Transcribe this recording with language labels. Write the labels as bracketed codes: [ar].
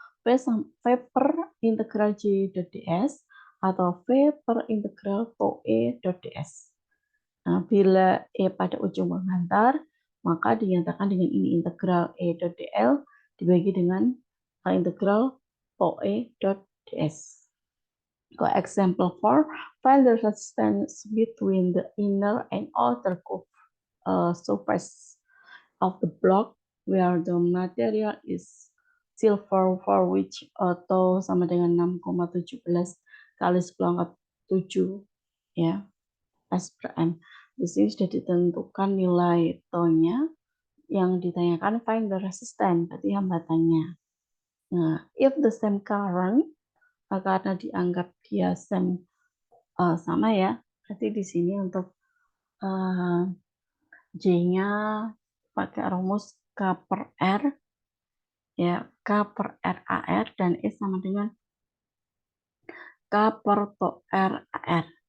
[id] V per integral J dot ds atau V per integral tau E dot ds. Nah, bila E pada ujung menghantar, maka dinyatakan dengan ini integral E dot dl dibagi dengan integral tau E dot ds. [en] Example 4, find the resistance between the inner and outer surface of the block where the material is silver, for which tau [id] sama dengan 6,17 kali 10⁻⁷ ya, [en] S per M. [id] Di sini sudah ditentukan nilai tau-nya. Yang ditanyakan [en] find the resistance, [id] berarti hambatannya. Nah, [en] if the same current, [id] karena dianggap dia sama ya, berarti di sini untuk J-nya pakai rumus K per R, ya, K per R AR, dan E sama dengan K per tau R AR.